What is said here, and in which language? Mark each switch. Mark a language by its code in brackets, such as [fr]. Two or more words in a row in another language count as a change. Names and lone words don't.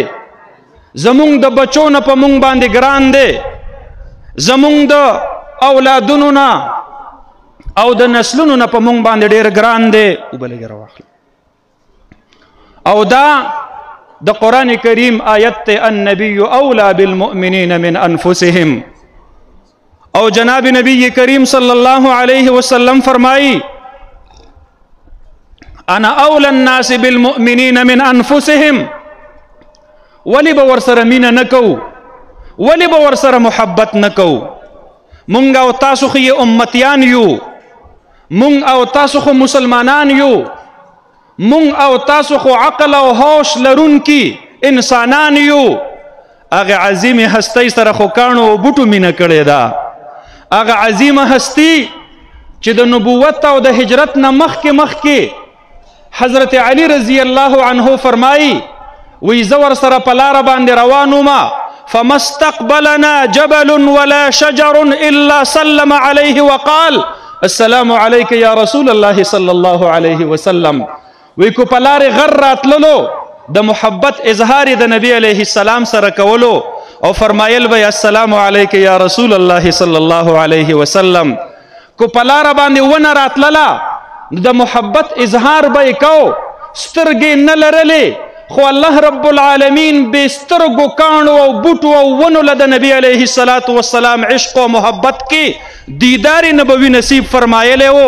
[ps] زمونږ د بچو نه په مونږ باندې ګران دی، زمونږ د اولادونو نه او د نسلونو نه په مونږ باندې ډیر ګران دی. او دا د قرآن کریم آیت ته [ar] النبی اولا بالمؤمنین من انفسهم. [ps] او جناب [ar] نبی کریم صلی الله علیه وسلم فرمائی انا اولا الناس بالمؤمنین من انفسهم. [ps] ولی به ورسره مینه نکو، ولی به ورسره محبت نکو؟ مونږ او تاسو خو امتیان یو، مونږ او تاسو خو مسلمانان یو، مونږ او تاسو خو عقل او هوش لرونکي انسانان یو. هغه عظیم هستی سره خو کاڼو او بوټو مینه کړې ده. هغه عظیم هستی چې د نبوت او د هجرت نه مخکې حضرت علی [ar] رضی الله عنه [ps] فرمایي وی زور سره په لاره باندې روانو ما [ar] فما استقبلنا جبل ولا شجر الا سلم عليه وقال السلام عليك يا رسول الله صلى الله عليه وسلم. [ps] وی کو په لارې غر راتللو د محبت اظهار د نبی [ar] علیه السلام [ps] سره کولو او فرمایل به [ar] السلام علیک یا رسول الله صلی الله علیه وسلم. [ps] کو په لاره باندې ونه راتلله د محبت اظهار به کو، سترګې نه لرلې خو [ar] الله رب العالمین [ps] بې سترګو کاڼو او بوټو او ونو له د نبی [ar] علیه السلام [ps] عشق او محبت کې دیدار نبوي نصیب فرمایلی و.